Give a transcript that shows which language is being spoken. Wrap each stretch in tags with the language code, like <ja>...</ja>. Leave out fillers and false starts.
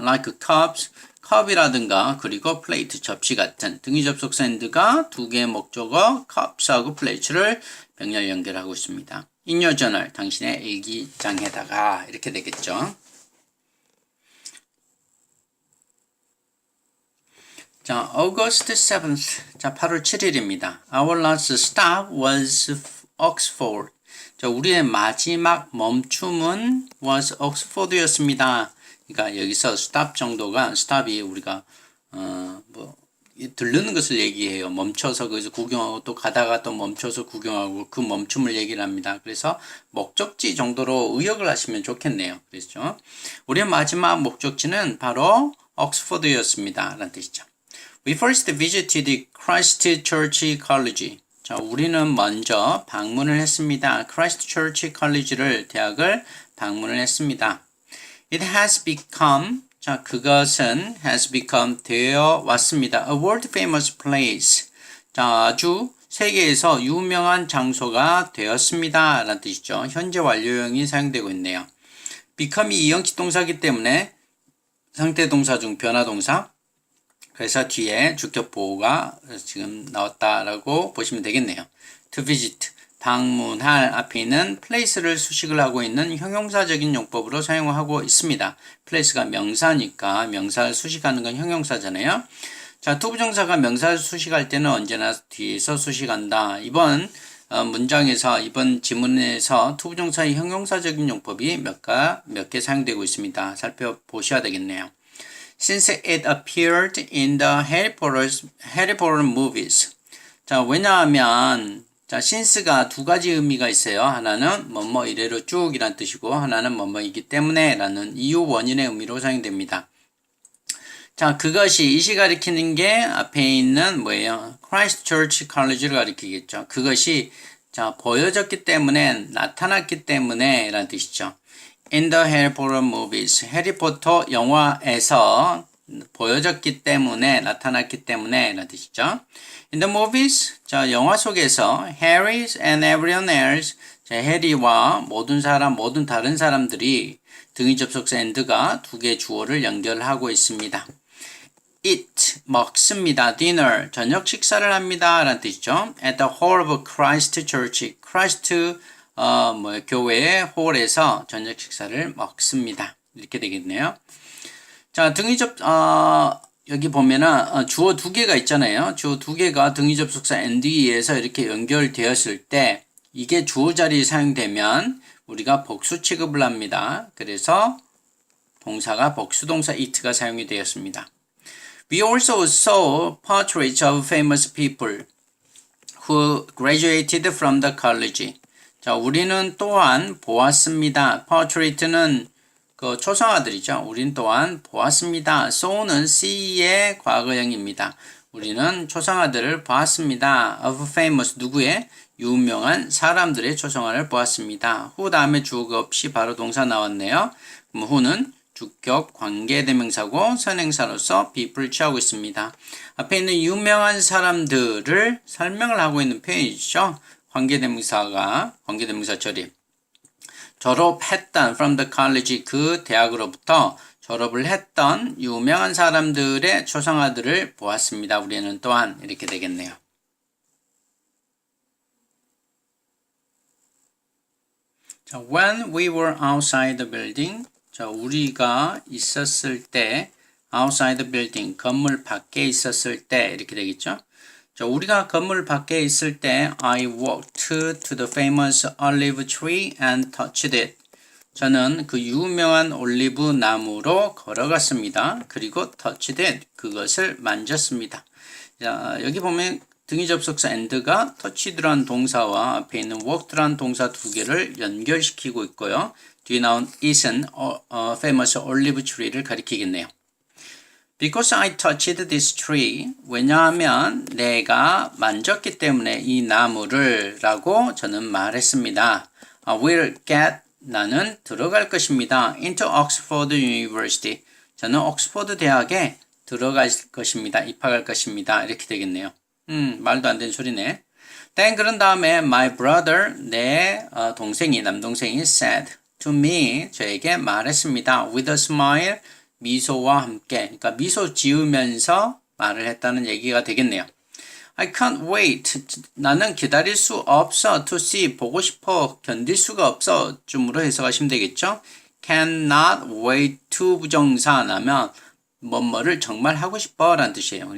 <en>like cups,</en> <ko>컵이라든가 그리고 플레이트, 접시 같은 등위 접속사 and가 두 개의 목적어 cups하고 plate를 병렬 연결하고 있습니다. in your journal, 당신의 일기장에다가 이렇게 되겠죠. 자, August 7th, 자 8월 7일입니다.</ko> <en>Our last stop was Oxford.</en> <ko>자, 우리의 마지막 멈춤은 was Oxford였습니다. 그러니까 여기서 stop 정도가 stop이 우리가 들르는 것을 얘기해요. 멈춰서 거기서 구경하고 또 가다가 또 멈춰서 구경하고 그 멈춤을 얘기를 합니다. 그래서 목적지 정도로 의역을 하시면 좋겠네요. 그렇죠? 우리의 마지막 목적지는 바로 옥스포드였습니다. 라는 뜻이죠.</ko> <en>We first visited Christ Church College.</en> <ko>자, 우리는 먼저 방문을 했습니다. Christ Church College를 대학을 방문을 했습니다.</ko> <en>It has become,</en> <ko>자, 그것은 has become 되어 왔습니다.</ko> <en>A world famous place.</en> <ko>자, 아주 세계에서 유명한 장소가 되었습니다. 라는 뜻이죠. 현재 완료형이 사용되고 있네요. become이 이형식 동사이기 때문에 상태 동사 중 변화 동사. 그래서 뒤에 주격 보호가 지금 나왔다라고 보시면 되겠네요. To visit, 방문할 앞에 있는 place를 수식을 하고 있는 형용사적인 용법으로 사용하고 있습니다. place가 명사니까 명사를 수식하는 건 형용사잖아요. 자, 투부정사가 명사를 수식할 때는 언제나 뒤에서 수식한다. 이번 문장에서 이번 지문에서 투부정사의 형용사적인 용법이 몇 개 사용되고 있습니다. 살펴보셔야 되겠네요.</ko> <en>Since it appeared in the Harry Potter movies.</en> <ko>자, 왜냐하면 자, since가 두 가지 의미가 있어요. 하나는 뭐뭐 이래로 쭉 이란 뜻이고 하나는 뭐뭐이기 때문에 라는 이유 원인의 의미로 사용됩니다. 자, 그것이 이시 가리키는 게 앞에 있는 뭐예요? Christ Church College를 가리키겠죠. 그것이 자, 보여졌기 때문에 나타났기 때문에 라는 뜻이죠.</ko> <en>In the Harry Potter movies,</en> <ko>해리포터 영화에서 보여졌기 때문에 나타났기 때문에 라는 뜻이죠.</ko> <en>In the movies,</en> <ko>자 영화 속에서</ko> <en>Harry and everyone else,</en> <ko>자 해리와 모든 다른 사람들이 등위 접속사 and가 두 개의 주어를 연결하고 있습니다. Eat, 먹습니다. Dinner, 저녁 식사를 합니다. 라는 뜻이죠.</ko> <en>At the hall of Christ Church,</en> <ko>Christ 교회의 홀에서 저녁 식사를 먹습니다. 이렇게 되겠네요. 자, 등위 여기 보면은 주어 두 개가 있잖아요. 주어 두 개가 등위 접속사 and에 의해서 이렇게 연결되었을 때 이게 주어 자리에 사용되면 우리가 복수 취급을 합니다. 그래서 동사가 복수동사 it가 사용이 되었습니다.</ko> <en>We also saw portraits of famous people who graduated from the college.</en> <ko>자, 우리는 또한 보았습니다. portrait는 그 초상화들이죠. 우린 또한 보았습니다. saw는 see의 과거형입니다. 우리는 초상화들을 보았습니다.</ko> <en>of famous</en> <ko>누구의? 유명한 사람들의 초상화를 보았습니다. who 다음에 주어가 없이 바로 동사 나왔네요. 그럼 who는 주격 관계대명사고 선행사로서 be를 취하고 있습니다. 앞에 있는 유명한 사람들을 설명을 하고 있는 표현이죠. 관계대명사 처리. 졸업했던</ko> <en>from the college</en> <ko>그 대학으로부터 졸업을 했던 유명한 사람들의 초상화들을 보았습니다. 우리는 또한 이렇게 되겠네요.</ko> <en>자, when we were outside the building.</en> <ko>자, 우리가 있었을 때</ko> <en>outside the building</en> <ko>건물 밖에 있었을 때 이렇게 되겠죠. 자, 우리가 건물 밖에 있을 때</ko> <en>I walked to the famous olive tree and touched it.</en> <ko>저는 그 유명한 올리브 나무로 걸어갔습니다. 그리고</ko> <en>touched it,</en> <ko>그것을 만졌습니다. 자, 여기 보면 등위 접속사 and가 touched란 동사와 앞에 있는 walked란 동사 두 개를 연결시키고 있고요. 뒤에 나온 it은 famous olive tree를 가리키겠네요.</ko> <en>Because I touched this tree.</en> <ko>왜냐하면 내가 만졌기 때문에 이 나무를 라고 저는 말했습니다.</ko> <en>I will get,</en> <ko>나는 들어갈 것입니다.</ko> <en>into Oxford University.</en> <ko>저는 옥스퍼드 대학에 들어갈 것입니다. 입학할 것입니다. 이렇게 되겠네요. 말도 안 되는 소리네. Then 그런 다음에</ko> <en>my brother,</en> <ko>내 동생이, 남동생이</ko> <en>said to me,</en> <ko>저에게 말했습니다.</ko> <en>with a smile,</en> <ko>미소와 함께. 그러니까 미소 지으면서 말을 했다는 얘기가 되겠네요.</ko> <en>I can't wait.</en> <ko>나는 기다릴 수 없어.</ko> <en>to see,</en> <ko>보고 싶어. 견딜 수가 없어. 쯤으로 해석하시면 되겠죠. cannot wait to 부정사 나면 뭐뭐를 정말 하고 싶어 라는 뜻이에요.</ko>